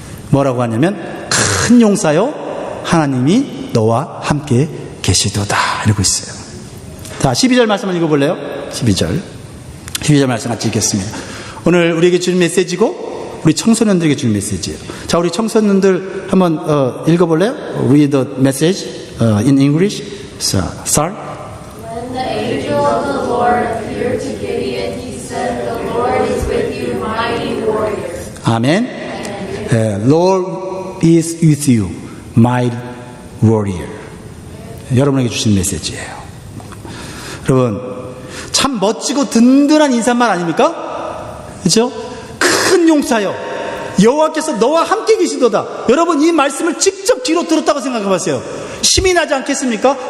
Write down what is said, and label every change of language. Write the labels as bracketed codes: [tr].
[ko] 뭐라고 하냐면, 큰 용사여, 하나님이 너와 함께 계시도다, 이러고 있어요. 자, 12절 말씀을 읽어볼래요? 12절 말씀 같이 읽겠습니다. 오늘 우리에게 주는 메시지고 우리 청소년들에게 주는 메시지예요. 자, 우리 청소년들 한번 읽어볼래요? [en] Read the message in English. So, start. When the angel of the Lord appeared to Gideon, he said, "The Lord is with you, mighty warrior." [ko] 아멘. [en] Lord is with you, mighty warrior. [ko] 여러분에게 주신 메시지예요. 여러분, 참 멋지고 든든한 인사말 아닙니까? 그렇죠? 큰 용사여, 여호와께서 너와 함께 계시도다. 여러분, 이 말씀을 직접 귀로 들었다고 생각해 보세요. 힘이 나지 않겠습니까?